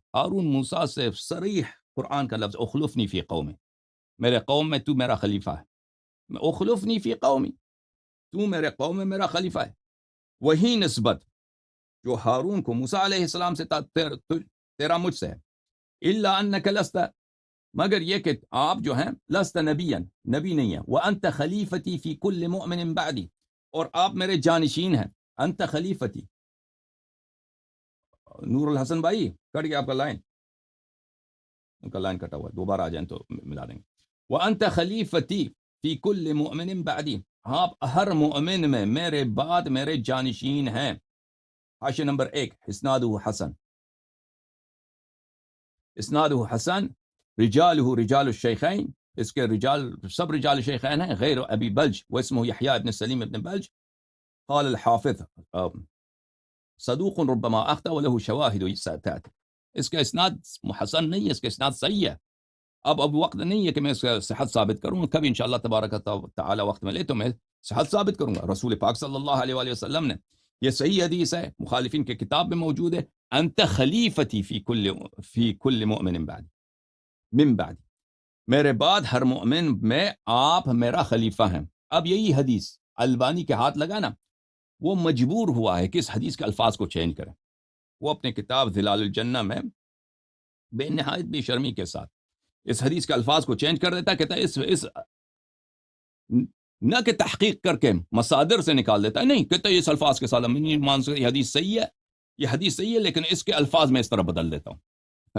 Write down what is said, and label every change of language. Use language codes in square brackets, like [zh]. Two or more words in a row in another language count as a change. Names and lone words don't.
[ur] ہارون موسیٰ سے صریح قرآن کا لفظ، [ar] اخلفنی فی قومی، [ur] میرے قوم میں تو میرا خلیفہ ہے، [ar] اخلفنی فی قومی، [ur] تو میرے قوم میں میرا خلیفہ ہے۔ وہی نسبت جو ہارون کو موسیٰ علیہ السلام سے تیرا مجھ سے ہے، [ar] الا انک لست، [ur] مگر یہ کہ آپ جو ہیں، [ar] لست نبیا، [ur] نبی نہیں ہے، [ar] وانت خلیفتی فی کل مؤمن بعدی، [ur] اور آپ میرے جانشین ہیں، [ar] انت خلیفتی۔ [ur] نور الحسن بھائی کٹ گیا آپ کا لائن، ان کا لائن کٹا ہوا ہے، دوبارہ آ جائیں تو ملا دیں گے۔ [ar] وانت خلیفتی فی کل مؤمن بعدی، [ur] آپ ہر مؤمن میں میرے بعد میرے جانشین ہیں۔ حاشیہ نمبر 1، [ar] اسنادہ حسن، اسنادہ حسن، رجالہ رجال الشیخین، [ur] اس کے رجال سب رجال الشیخین ہیں، [ar] غیر ابی بلج واسمہ یحییٰ ابن سلیم ابن بلج۔ قال الحافظ صدوق ربما اخطأ وله شواہد ستأتی، [ur] اس کا اسناد حسن نہیں ہے، اس کا اسناد صحیح ہے۔ اب وقت نہیں ہے کہ میں اس کا صحت ثابت کروں، کبھی [ar] انشاءاللہ تبارک تعالی [ur] وقت ملے تو میں صحت ثابت کروں گا۔ رسول پاک [ar] صلی اللہ علیہ وآلہ وسلم [ur] نے، یہ صحیح حدیث ہے، مخالفین کے کتاب میں موجود ہے، [ar] انت خلیفتی فی کل مؤمن بعد، من بعد، [ur] میرے بعد ہر مؤمن میں آپ میرا خلیفہ ہیں۔ اب یہی حدیث البانی کے ہاتھ لگا نا، وہ مجبور ہوا ہے کہ اس حدیث کے الفاظ کو چینج کریں۔ وہ اپنے کتاب ظلال الجنہ میں بے نہایت بے شرمی کے ساتھ اس حدیث کے الفاظ کو چینج کر دیتا ہے، کہتا ہے اس نہ کہ تحقیق کر کے مصادر سے نکال دیتا ہے، نہیں، کہتا ہے اس الفاظ کے ساتھ نہیں مان سکتے، یہ حدیث صحیح ہے، یہ حدیث صحیح ہے، لیکن اس کے الفاظ میں اس طرح بدل دیتا ہوں۔